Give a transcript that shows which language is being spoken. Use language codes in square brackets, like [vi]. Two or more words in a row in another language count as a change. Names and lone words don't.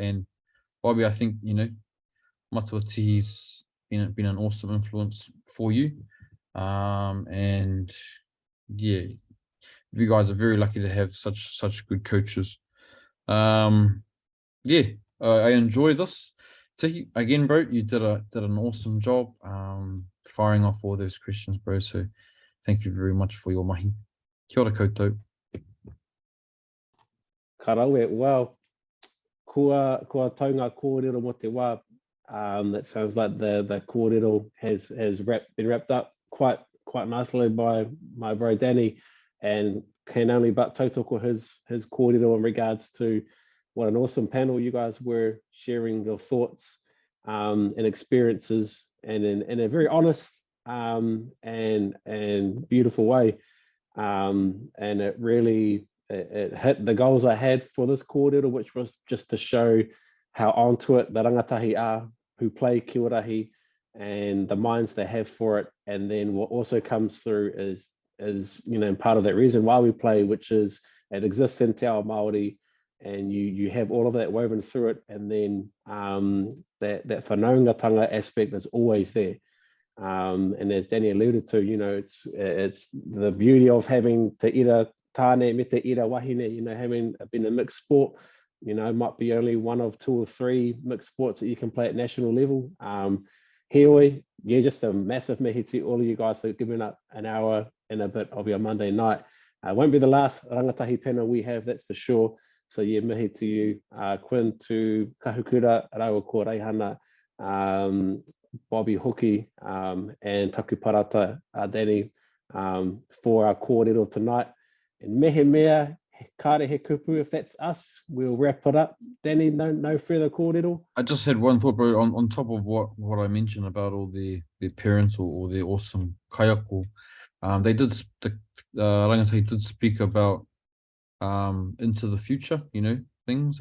[en] And Bobbie, I think, you know, Matua Tihi's been an awesome influence for you, and yeah, you guys are very lucky to have such good coaches. Yeah, I enjoy this. Tihi, again, bro, you did an awesome job firing off all those questions, bro. So thank you very much for your mahi. [mi] Kia ora koutou. Karawe, well, kua taunga kōrero mo te wā. [en] That sounds like the kōrero has been wrapped up quite nicely by my bro Danny, and can only but tautoko his kōrero in regards to what an awesome panel you guys were, sharing your thoughts and experiences, and in a very honest and beautiful way, and it really it hit the goals I had for this kōrero, which was just to show how onto it the rangatahi are who play KIORAHI, and the minds they have for it. And then what also comes through is you know, part of that reason why we play, which is it exists in [mi] te ao Māori, [en] and you have all of that woven through it, and then that whanaungatanga aspect is always there. And as Danny alluded to, you know, it's the beauty of having [mi] te ira tāne me te ira wahine, [en] you know, having been a mixed sport. You know, might be only one of 2 or 3 mixed sports that you can play at national level. Heoi, yeah, just a massive mihi to all of you guys for giving up an hour and a bit of your Monday night. Won't be the last rangatahi panel we have, that's for sure. So yeah, mihi to you, Quin, to Kahukura, [mi] Raua ko [en] Reihana, Bobbie Hoki, and Taku Parata, Danny, for our kōrero tonight. [mi] And mehe mea, kare he kupu, [en] if that's us, we'll wrap it up. Danny, no further kōrero? I just had one thought, bro, on top of what I mentioned about all their parents or their awesome kaiako. They did, the Rangatahi did speak about into the future, you know, things.